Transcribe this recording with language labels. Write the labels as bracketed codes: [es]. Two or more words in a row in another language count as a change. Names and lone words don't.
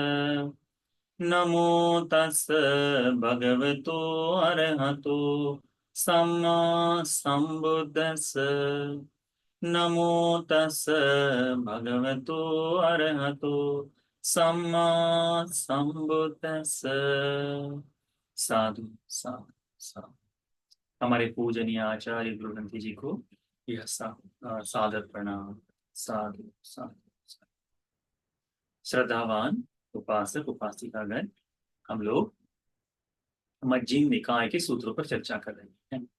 [pi] नमो तस् भगवतो अरहतो सम्मा सम्बुद्धस्स। नमो तस् भगवतो अरहतो सम्मा सम्बुद्धस्स। साधु साधु साधु। [hi] हमारे पूजनीय आचार्य गुरु ग्रंथी जी को यह सादर प्रणाम। [pi] साधु साधु साधु। [hi] श्रद्धावान उपासक उपासिकागण, हम लोग मज्जिम निकाय के सूत्रों पर चर्चा कर रहे हैं।